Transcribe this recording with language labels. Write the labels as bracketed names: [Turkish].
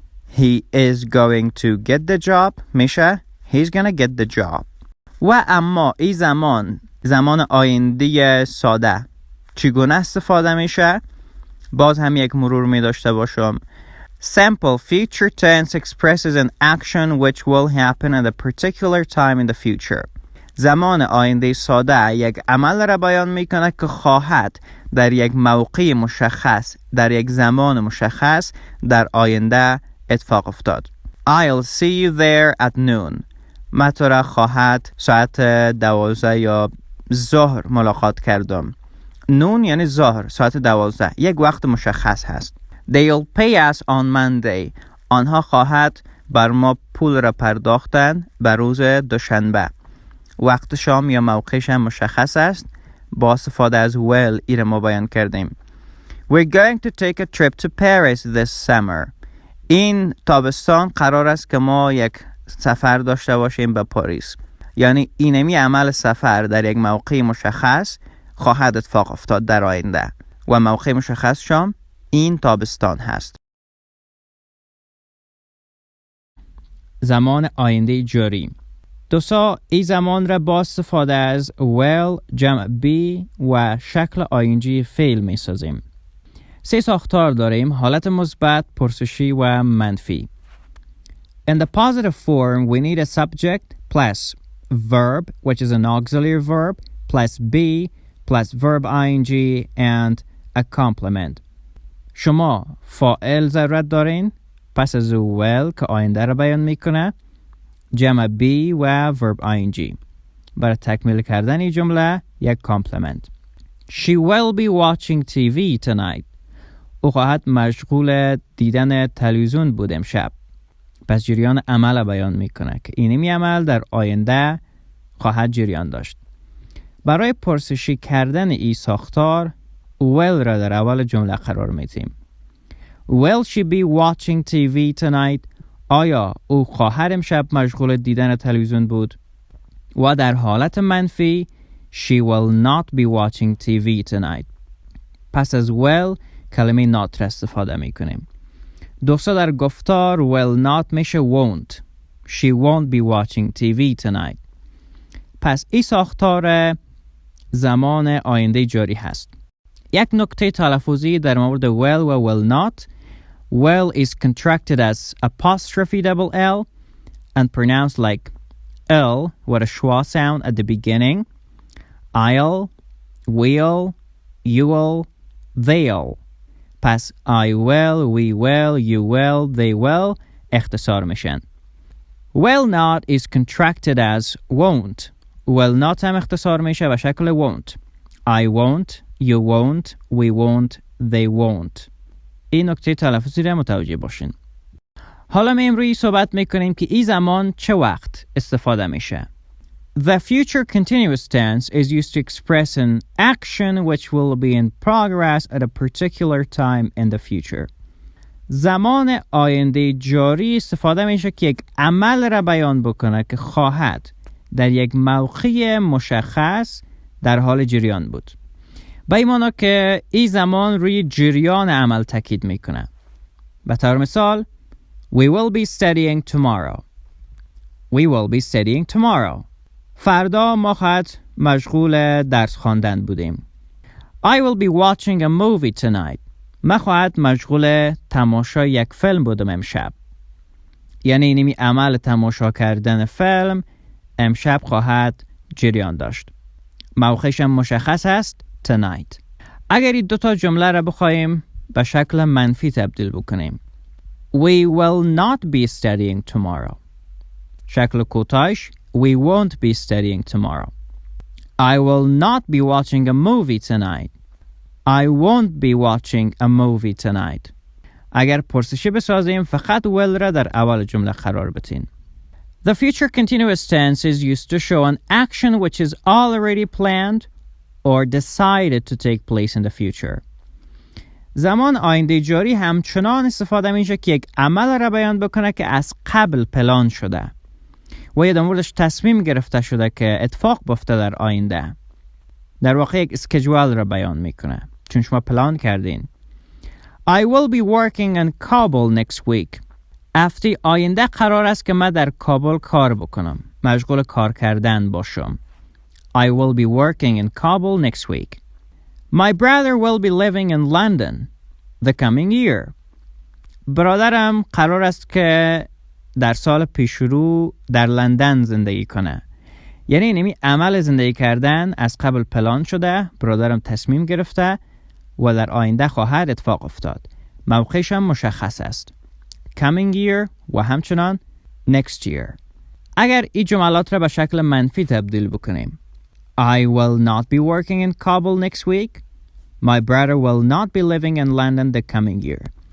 [English] He is going to get the job [Persian] میشه [English] he's gonna get the job. [Persian] و اما این زمان آینده ساده چگونه استفاده میشه؟ باز هم یک مرور می داشته باشم. [English] Simple future tense expresses an action which will happen at a particular time in the future. [Persian] زمان آینده ساده یک عمل را بیان میکنه که خواهد در یک موقع مشخص در یک زمان مشخص در آینده اتفاق افتاد. [English] I'll see you there at noon. [Persian] من تو را خواهد ساعت 12 یا ظهر ملاقات کردم. نون یعنی ظهر ساعت 12 یک وقت مشخص هست. [English] They'll pay us on Monday. [Persian] آنها خواهد بر ما پول را پرداختن بر روز دوشنبه. وقت شام یا موقعش هم مشخص است. با استفاده از will ای را ما بیان کردیم. [English] We're going to take a trip to Paris this summer. [Persian] این تابستان قرار است که ما یک سفر داشته باشیم به پاریس. یعنی اینمی عمل سفر در یک موقع مشخص خواهد اتفاق افتاد در آینده و موقع مشخص شام این تابستان هست. زمان آینده جاری. دوستا این زمان را با استفاده از will جمع be و شکل ing فعل می سازیم. 3 ساختار داریم: حالت مثبت، پرسشی و منفی. [English] In the positive form, we need a subject plus verb, which is an auxiliary verb, plus be, plus verb ing and a complement. [Persian] شما فاعل ضرورت دارین، پس از will که آینده را بیان میکنه، جمع be و verb ing. برای تکمیل کردن این جمله یک complement. [English] She will be watching TV tonight. [Persian] او خواهد مشغول دیدن تلویزیون بود امشب. پس جریان عمل بیان میکنه که اینمی عمل در آینده خواهد جریان داشت. برای پرسشی کردن ای ساختار will را در اول جمله قرار میدیم. [English] Will she be watching TV tonight? [Persian] آیا او خواهد امشب مشغول دیدن تلویزیون بود؟ و در حالت منفی [English] she will not be watching TV tonight. [Persian] پس از will کلمه not را استفاده میکنیم. دوستا در گفتار will not میشه won't. [English] She won't be watching TV tonight. [Persian] پس این ساختار زمان آینده جاری هست. یک نکته تلفظی در مورد will و will not. [English] Will is contracted as apostrophe double L and pronounced like L with a schwa sound at the beginning. I'll, we'll, you'll, they'll. [Persian] پس [English] I will, we will, you will, they will [Persian] اختصار میشن. [English] Will not is contracted as won't. [Persian] Will not هم اختصار میشه به شکل won't. [English] I won't, you won't, we won't, they won't. [Persian] این نکته تلفظی را متوجه باشین. حالا ما امروز صحبت میکنیم که این زمان چه وقت استفاده میشه. [English] The future continuous tense is used to express an action which will be in progress at a particular time in the future. [Persian] زمان آینده جاری استفاده میشه که یک عمل را بیان بکنه که خواهد در یک موقع مشخص در حال جریان بود. به این معنی که این زمان روی جریان عمل تاکید میکنه. به طور مثال [English] We will be studying tomorrow. We will be studying tomorrow. [Persian] فردا ما خواهد مشغول درس خواندن بودیم. [English] I will be watching a movie tonight. [Persian] ما خواهد مشغول تماشای یک فیلم بودم امشب. یعنی اینمی عمل تماشا کردن فیلم امشب خواهد جریان داشت. موقعش هم مشخص است tonight. اگر این دوتا جمله را بخوایم به شکل منفی تبدیل بکنیم. [English] We will not be studying tomorrow. شکل کوتاهش We won't be studying tomorrow. I will not be watching a movie tonight. I won't be watching a movie tonight. [Persian] اگر پرسشی بسازیم فقط will را در اول جمله قرار بدین. [English] The future continuous tense is used to show an action which is already planned or decided to take place in the future. [Persian] زمان آینده جاری همچنان استفاده میشه که یک عمل را بیان بکنه که از قبل پلان شده و یا در موردش تصمیم گرفته شده که اتفاق بیفته در آینده. در واقع یک اسکیجول را بیان میکنه چون شما پلان کردین. [English] I will be working in Kabul next week. [Persian] هفته آینده قرار است که من در کابل کار بکنم. مشغول کار کردن باشم. [English] I will be working in Kabul next week. My brother will be living in London the coming year. [Persian] برادرم قرار است که در سال پیشرو در لندن زندگی کنه. یعنی اینمی عمل زندگی کردن از قبل پلان شده، برادرم تصمیم گرفته و در آینده خواهد اتفاق افتاد. موقعش هم مشخص است. [English] Coming year [Persian] و همچنان [English] next year. [Persian] اگر این جملات را به شکل منفی تبدیل بکنیم. [English] I will not be working in Kabul next week. My brother will not be living in London the coming year.